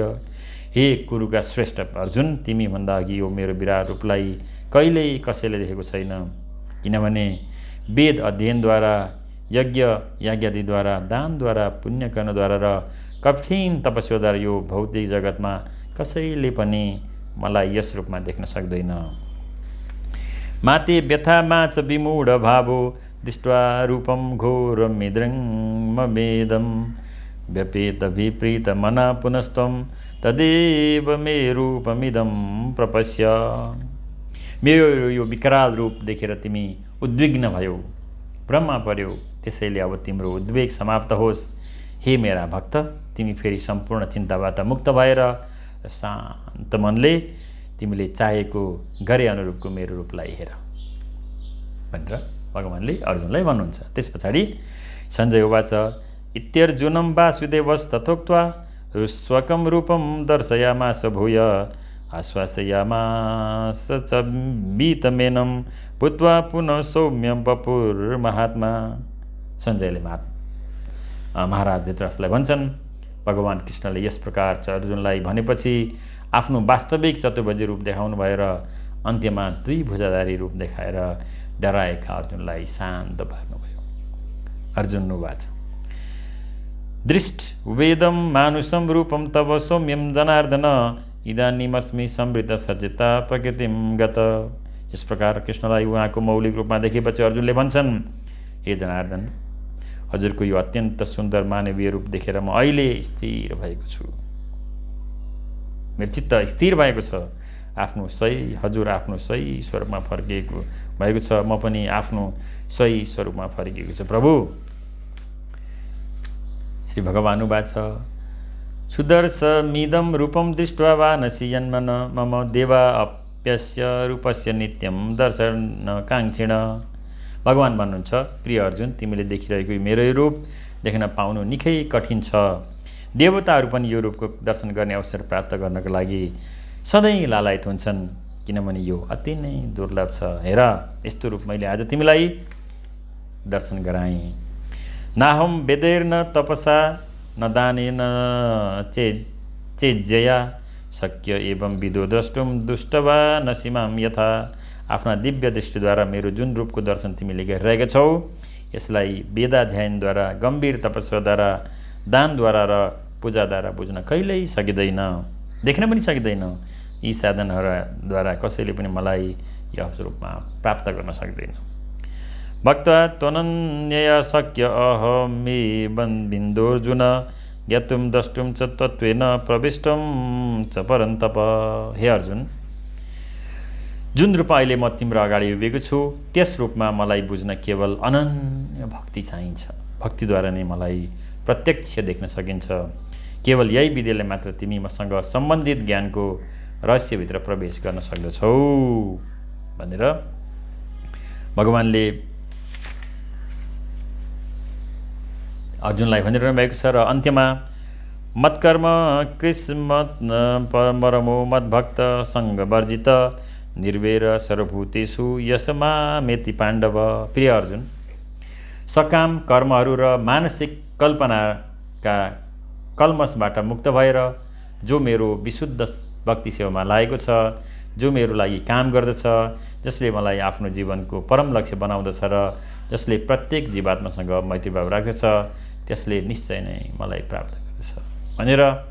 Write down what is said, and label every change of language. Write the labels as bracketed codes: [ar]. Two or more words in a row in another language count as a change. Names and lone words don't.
[ne] हे कुरुका श्रेष्ठ अर्जुन, तिमीभन्दा अघि यो मेरो विराट रूपलाई कहिल्यै कसैले देखेको छैन। किनभने वेद अध्ययनद्वारा, यज्ञ याज्ञादिद्वारा, दानद्वारा, पुण्य कर्मद्वारा र कठिन तपस्याद्वारा यो भौतिक जगतमा कसैले पनि मलाई यस रूपमा देख्न सक्दैन। [sa] माते व्यथामा च विमूढ भावो दृष्ट्वा रूपं घोरमिदं व्यपेतभिप्रीत मना पुनस्त्वं तदेव मे रूपमिदं प्रपश्य। [ne] मेरो यो विकराल रूप देखेर तिमी उद्विग्न भयो, भ्रममा पर्यो। त्यसैले अब तिम्रो उद्वेग समाप्त होस्। हे मेरा भक्त, तिमी फेरि सम्पूर्ण चिन्ताबाट मुक्त भएर शान्त मनले तिमीले चाहेको गरे अनुरूपको मेरो रूपलाई हेर भनेर भगवानले अर्जुनलाई भन्नुहुन्छ। त्यस पछाडि [sa] सञ्जय उवाच इत्यर्जुनं वासुदेवस्तथोक्त्वा स्वकं रूपं दर्शयामास भूय आश्वासयामास च वीतमेनं भूत्वा पुनः सौम्यं वपुर्महात्मा। [ne] सञ्जयले महाराज धृतराष्ट्रलाई भन्छन्, भगवान् कृष्णले यस प्रकार चाहिँ अर्जुनलाई भनेपछि आफ्नो वास्तविक चतुर्भुजी रूप देखाउनु भएर अन्त्यमा 2 भुजाधारी रूप देखाएर डराएका अर्जुनलाई शान्त पार्नुभयो। [sa] अर्जुन उवाच दृष्ट वेदं मानुषं रूपं तव सौम्यं जनार्दन इदानीमस्मि संवृत सचेता प्रकृतिं गत। [ne] यस प्रकार कृष्णलाई उहाँको मौलिक रूपमा देखेपछि अर्जुनले भन्छन्, हे जनार्दन, हजुरको यो अत्यन्त सुन्दर मानवीय रूप देखेर म अहिले स्थिर भएको छु। मेरो चित्त स्थिर भएको छ। हजुर आफ्नो सही स्वरूपमा फर्किएको भएको छ। म पनि आफ्नो सही स्वरूपमा फर्किएको छु। [sa] प्रभु श्री भगवान् उवाच सुदर्शमिदं रूपं दृष्ट्वा वानसि जन्मन मम देवा अप्यस्य रूपस्य नित्यं दर्शनकाङ्क्षिण। [ne] भगवान् भन्नुहुन्छ, प्रिय अर्जुन, तिमीले देखिरहेको मेरो यो रूप देख्न पाउनु निकै कठिन छ। देवताहरू पनि यो रूपको दर्शन गर्ने अवसर प्राप्त गर्नको लागि सधैँ लालायत हुन्छन्, किनभने यो अति नै दुर्लभ छ। हेर, यस्तो रूप मैले आज तिमीलाई दर्शन गराएँ। [sa] नाहं वेदैर्न तपसा न दानेन चेज्जया शक्य एवं विदो द्रष्टुम दुष्टवा न सीमां यथा। [ne] आफ्ना दिव्य दृष्टिद्वारा मेरो जुन रूपको दर्शन तिमीले गरिरहेका छौ, यसलाई वेदाध्ययनद्वारा, गम्भीर तपस्याद्वारा, दानद्वारा र पूजाद्वारा बुझ्न कहिल्यै सकिँदैन, देख्न पनि सकिँदैन। यी साधनहरूद्वारा कसैले पनि मलाई यो रूपमा प्राप्त गर्न सक्दैन। [sa] भक्त त्वनन्यया शक्य अहमे बिन्दोर्जुन ज्ञातुं द्रष्टुं च तत्त्वेन प्रविष्टं च परन्तप। [ne] हे अर्जुन, जुन रूपमा अहिले म तिम्रो अगाडि उभिएको छु, त्यस रूपमा मलाई बुझ्न केवल अनन्य भक्ति चाहिन्छ। भक्तिद्वारा नै मलाई प्रत्यक्ष देख्न सकिन्छ। केवल यही विधिले मात्र तिमी मसँग सम्बन्धित ज्ञानको रहस्यभित्र प्रवेश गर्न सक्दछौ भनेर भगवान्ले अर्जुनलाई भनिरहनु भएको छ। र अन्त्यमा [sa] मत्कर्म कृष्मत् परमो मद्भक्त सङ्गवर्जित निर्वेर सर्वभूतेषु यसमामेति पाण्डव। [ne] प्रिय अर्जुन, सकाम कर्महरू र मानसिक कल्पनाका कल्मसबाट मुक्त भएर जो मेरो विशुद्ध भक्ति सेवामा लागेको छ, जो मेरो लागि काम गर्दछ, जसले मलाई आफ्नो जीवनको परम लक्ष्य बनाउँदछ र जसले प्रत्येक जीवात्मासँग मैत्रीभाव राख्दछ, त्यसले निश्चय नै मलाई प्राप्त गर्दछ भनेर